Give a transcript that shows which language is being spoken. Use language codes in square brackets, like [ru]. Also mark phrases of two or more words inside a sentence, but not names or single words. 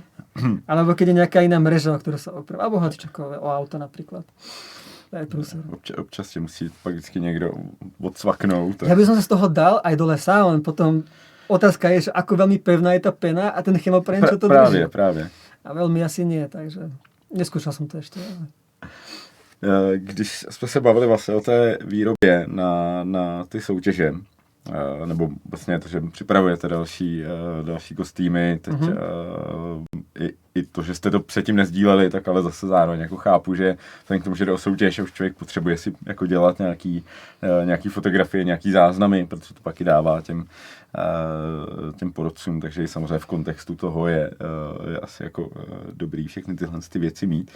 [sk] Alebo keď je nejaká iná mreža, o ktorú sa opriem. Alebo hocičokové, o auto napríklad. To je prúser. [cs] Občas ti musí pak vždycky niekto odsvaknout. [sk] Ja by som sa z toho dal aj do lesa, len potom otázka je, že ako veľmi pevná je tá pena a ten chemoprém, čo to drží. [cs] Právě. [sk] A veľmi asi nie, takže neskúšal som to ešte. Ale... [cs] Když jsme se bavili vlastně o té výrobě na ty soutěže, nebo vlastně to, že připravujete další kostýmy, teď i to, že jste to předtím nezdíleli, tak ale zase zároveň jako chápu, že vzhledem k tomu, že jde o soutěž a už člověk potřebuje si jako dělat nějaký fotografie, nějaký záznamy, protože to pak i dává těm porodcům, takže i samozřejmě v kontextu toho je asi jako dobrý všechny tyhle věci mít.